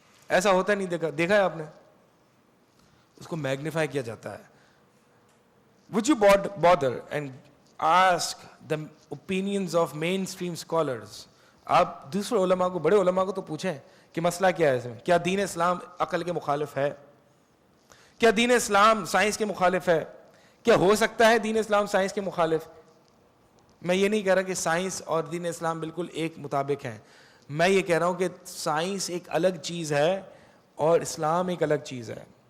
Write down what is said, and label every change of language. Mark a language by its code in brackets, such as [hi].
[ur] ایسا ہوتا نہیں, دیکھا ہے آپ نے, اس کو میگنیفائی کیا جاتا ہے. [en] Would you bother and ask the opinions of mainstream scholars? [ur] آپ دوسرے علماء کو, بڑے علماء کو تو پوچھیں کہ مسئلہ کیا ہے اس میں, کیا دین اسلام عقل کے مخالف ہے, کیا دین اسلام سائنس کے مخالف ہے, کیا ہو سکتا ہے دین اسلام سائنس کے مخالف؟ میں یہ نہیں کہہ رہا کہ سائنس اور دین اسلام بالکل ایک مطابق ہیں, میں یہ کہہ رہا ہوں کہ سائنس ایک الگ چیز ہے اور اسلام ایک الگ چیز ہے.